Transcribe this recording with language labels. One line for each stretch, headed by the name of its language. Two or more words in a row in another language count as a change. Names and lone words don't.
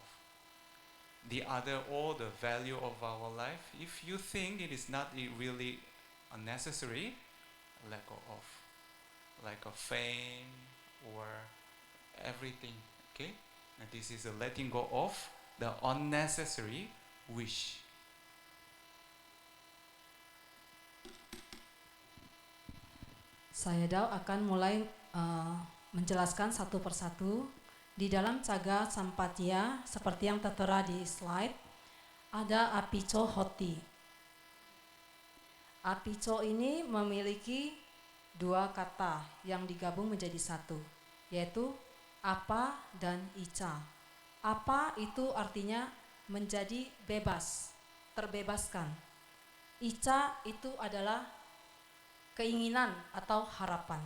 English: The other, all the value of our life, if you think it is not really unnecessary, let go of. Like a fame or everything. Okay? And this is a letting go of the unnecessary wish.
Indonesian: Saya Dao akan mulai menjelaskan satu persatu. Di dalam Caga Sampatya, seperti yang tertera di slide, ada
Pali: apico hoti.
Indonesian: Apico ini memiliki dua kata yang digabung menjadi satu, yaitu apa dan ica. Apa itu artinya menjadi bebas, terbebaskan. Ica itu adalah keinginan atau harapan.